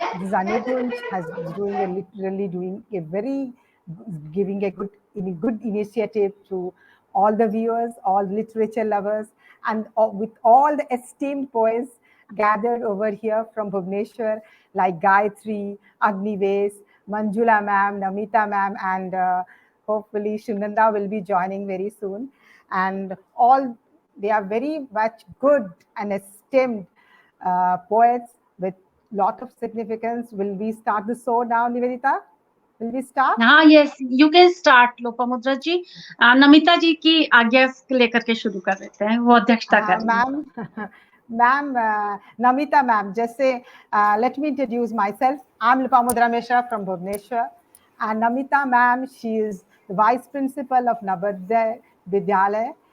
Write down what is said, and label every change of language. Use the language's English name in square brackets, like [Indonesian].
[English] Zanugunj has literally doing a very giving a good initiative to all the viewers, all literature lovers, and with all the esteemed poets gathered over here from Bhubaneswar, like Gayatri, Agnivesh, Manjula ma'am, Namita ma'am, and hopefully Shunanda will be joining very soon. And all, they are very much good and esteemed poets with lot of significance. Will we start the show now, Nivedita? Will we start? [Hindi] हाँ, [English] yes, you can start [Hindi] Lopamudra जी। नमिता जी की आज्ञा लेकर के शुरू कर देते हैं, वो अध्यक्षता कर रही हैं। [English] Ma'am, ma'am, Namita ma'am, just say, let me introduce myself. I'm Lopamudra Mishra from Bhubaneswar. And Namita ma'am, she is the vice principal of Navadya Vidyalaya.